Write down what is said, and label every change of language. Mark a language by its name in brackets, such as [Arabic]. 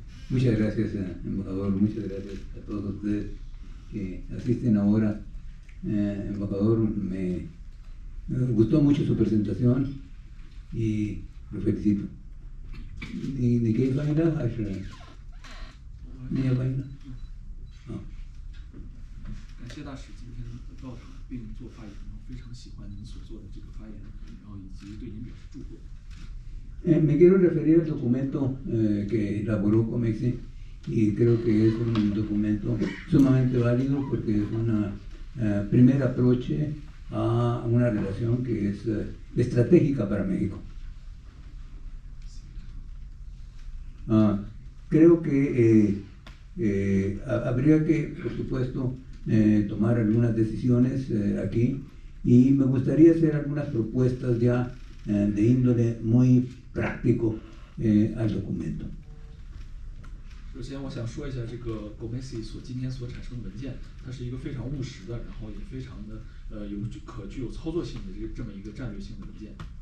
[Spanish] Muchas gracias, embajador, muchas gracias a todos ustedes que asisten ahora embajador, me gustó mucho su presentación y lo felicito. [Chinese] 你可以翻译的还是你也翻译的？啊。感谢大使今天到场并做发言，然后非常喜欢您所做的这个发言，然后以及对您表示祝贺。 [Spanish] Me quiero referir al documento que elaboró COMEXI y creo que es un documento sumamente válido porque es una primer [English] approach [Spanish] a una relación que es estratégica para México. Creo que habría que, por supuesto, tomar algunas decisiones aquí y me gustaría hacer algunas propuestas ya de índole muy práctico al documento. [Chinese] 首先，我想说一下这个 COMEXI 今天所产生的文件，它是一个非常务实的，然后也非常的具有操作性的这么一个战略性的文件。